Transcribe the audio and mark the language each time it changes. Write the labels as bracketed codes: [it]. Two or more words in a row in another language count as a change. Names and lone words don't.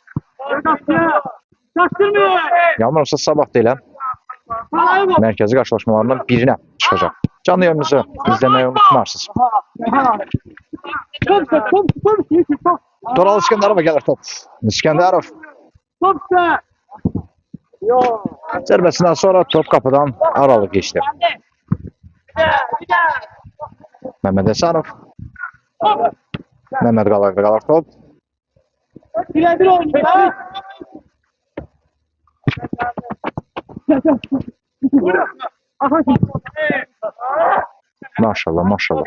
[az] Yanılmırsa sabah da elə mərkəzi qarşılaşmalarından birinə çıxacaq. Canlı yayımızı izləməyi unutmarsınız. Toral İskəndərova gəlir top. İskəndərov. Zərbəsindən sonra top qapıdan aralıq geçdi. Mehmet Esanov. Mehmet Qalayevdə qalır top. Maşallah, maşallah.